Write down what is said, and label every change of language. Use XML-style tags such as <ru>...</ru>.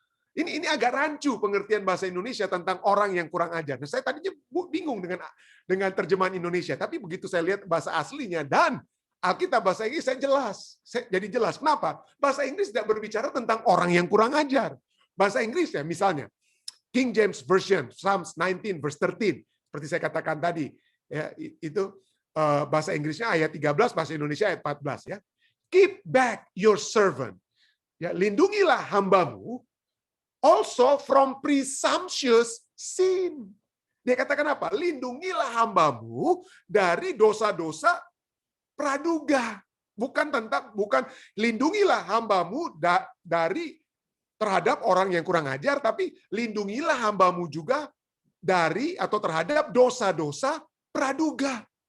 <id>Ini agak rancu pengertian bahasa Indonesia tentang orang yang kurang ajar. Nah, saya tadinya bingung dengan terjemahan Indonesia, tapi begitu saya lihat bahasa aslinya dan Alkitab bahasa Inggris jadi jelas. Kenapa? Bahasa Inggris tidak berbicara tentang orang yang kurang ajar. Bahasa Inggris ya misalnya King James Version Psalms 19 verse 13 seperti saya katakan tadi ya, itu bahasa Inggrisnya ayat 13, bahasa Indonesia ayat 14 ya.</id> <en>Keep back your servant.</en> <id>Ya, lindungilah hambamu</id> <en>also from presumptuous sin.</en> <id>Dia katakan apa? Lindungilah hambamu dari dosa-dosa praduga. Bukan lindungilah hambamu dari terhadap orang yang kurang ajar, tapi lindungilah hambamu juga dari atau terhadap dosa-dosa praduga.</id>